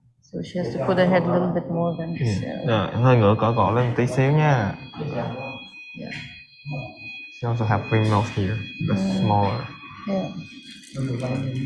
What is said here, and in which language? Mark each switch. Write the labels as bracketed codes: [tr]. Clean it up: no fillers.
[en] So she has to put her head a little bit more than this. [vi] Rồi, hơi ngửa cổ lên một tí xíu nha. [en] Yeah. She also have ring nose here, but smaller. Yeah.